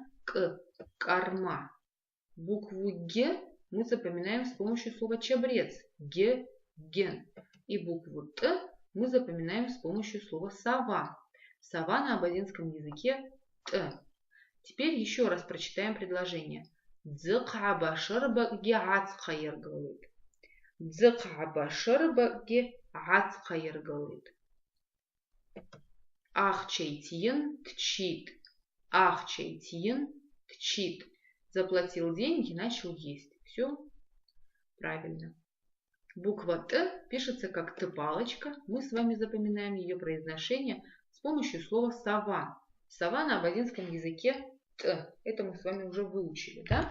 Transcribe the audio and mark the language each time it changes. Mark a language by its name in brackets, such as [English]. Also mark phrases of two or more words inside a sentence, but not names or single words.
[Russian] Корма. Букву Г мы запоминаем с помощью слова чабрец. Ген. И букву Т мы запоминаем с помощью слова сова. Сова на абазинском языке Т. Теперь еще раз прочитаем предложение. [Abaza] Дзыкхабашырбы гяц хайыргылит. Дзыкхабашырбы гяц хайыргылит. Ахчейтин кчит. Ахчейтин кчит. [Russian] Заплатил деньги, начал есть. Все правильно. Буква Т пишется как Т-палочка. Мы с вами запоминаем ее произношение с помощью слова сова. Сова на абазинском языке Т. Это мы с вами уже выучили, да?